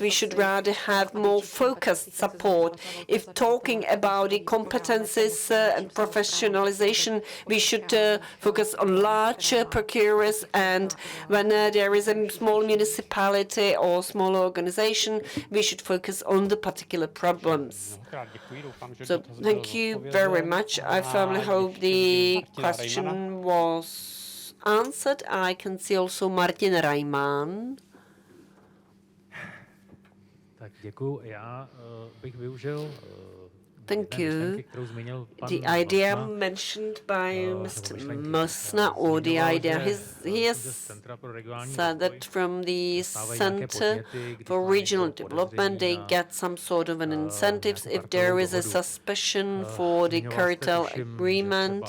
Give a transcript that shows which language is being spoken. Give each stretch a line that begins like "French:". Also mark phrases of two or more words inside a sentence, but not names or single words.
English: We should rather have more focused support. If talking about the competences and professionalization, we should focus on large procurers, and when there is a small municipality or small organization, we should focus on the particular problems. So thank you very much. I firmly hope the question was answered. I can see also Martin Reimann.
Czech: Tak děkuju. Já bych využil
English: Thank you. The idea mentioned by Mr. Mosna, or the idea he has said that from the Center for Regional Development, they get some sort of an incentives if there is a suspicion for the cartel agreement.